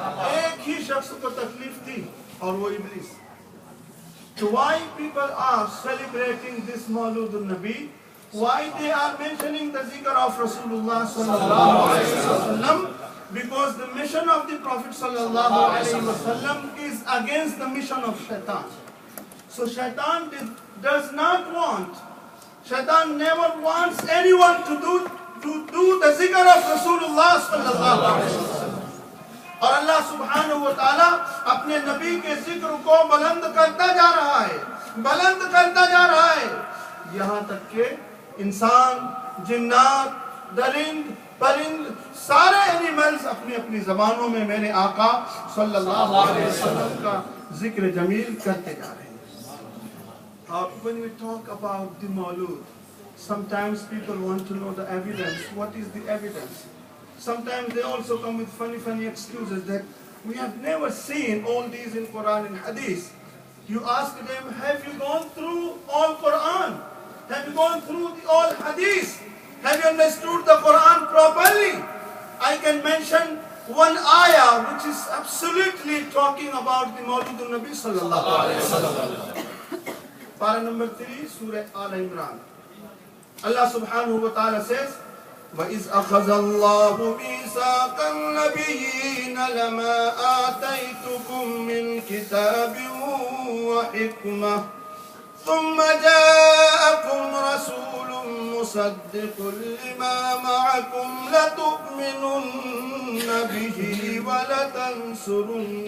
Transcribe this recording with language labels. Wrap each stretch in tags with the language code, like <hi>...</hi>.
<ur>ایک ہی شخص کو تکلیف تھی اور وہ ابلیس.</ur> <en>So why people are celebrating this Mawlud al-Nabi? Why they are mentioning the zikr of Rasulullah sallallahu alayhi wa sallam? Because the mission of the Prophet sallallahu alayhi wa sallam is against the mission of Shaitan. So Shaitan does not want, Shaitan never wants anyone to do the zikr of Rasulullah sallallahu alayhi wa sallam.</en> <ur>اور اللہ سبحانہ وتعالی اپنے نبی کے ذکر کو بلند کرتا جا رہا ہے، بلند کرتا جا رہا ہے، یہاں تک کہ انسان، جنات، درند، پرند، سارے اینیملز اپنی اپنی زبانوں میں میرے آقا صلی اللہ علیہ وسلم کا ذکر جمیل کرتے جا رہے ہیں.</ur> <en>When we talk about the Mawlud, sometimes people want to know the evidence. What is the evidence? Sometimes they also come with funny excuses that we have never seen all these in Quran and Hadith. You ask them, have you gone through all Quran? Have you gone through all Hadith? Have you understood the Quran properly? I can mention one ayah which is absolutely talking about the Mawlud al-Nabi sallallahu alayhi wa sallam. Para number 3, Surah Al-Imran. Allah subhanahu wa ta'ala says,</en> <ar>وَإِذْ أَخَذَ اللَّهُ مِيثَاقَ النَّبِيِّينَ لَمَا آتَيْتُكُم مِّن كِتَابٍ وَحِكْمَةٍ ثُمَّ جَاءَكُمْ رَسُولٌ مُّصَدِّقٌ لِّمَا مَعَكُمْ لَتُؤْمِنُنَّ بِهِ وَلَتَنصُرُنَّهُ</ar>